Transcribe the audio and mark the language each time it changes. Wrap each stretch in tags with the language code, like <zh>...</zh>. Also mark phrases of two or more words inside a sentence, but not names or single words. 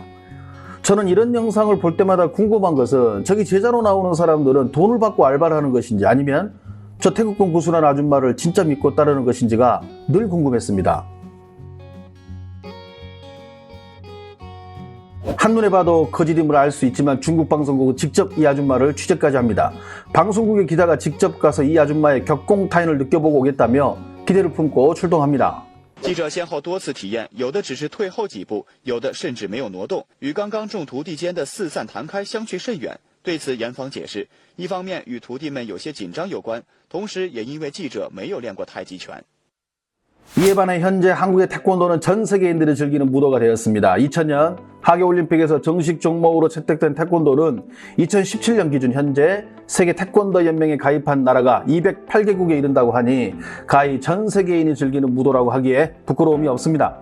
<ko>저는 이런 영상을 볼 때마다 궁금한 것은 저기 제자로 나오는 사람들은 돈을 받고 알바를 하는 것인지 아니면 저 태극권 고수라는 아줌마를 진짜 믿고 따르는 것인지가 늘 궁금했습니다. 한눈에 봐도 거짓임을 알 수 있지만 중국 방송국은 직접 이 아줌마를 취재까지 합니다. 방송국의 기자가 직접 가서 이 아줌마의 격공타인을 느껴보고 오겠다며 기대를 품고 출동합니다.</ko> <zh>记者先后多次体验，有的只是退后几步，有的甚至没有挪动，与刚刚众徒弟间的四散弹开相去甚远。对此，严方解释，一方面与徒弟们有些紧张有关，同时也因为记者没有练过太极拳。</zh> <ko>이에 반해 현재 한국의 태권도는 전 세계인들이 즐기는 무도가 되었습니다. 2000년 하계올림픽에서 정식 종목으로 채택된 태권도는 2017년 기준 현재 세계 태권도 연맹에 가입한 나라가 208개국에 이른다고 하니 가히 전 세계인이 즐기는 무도라고 하기에 부끄러움이 없습니다.</ko>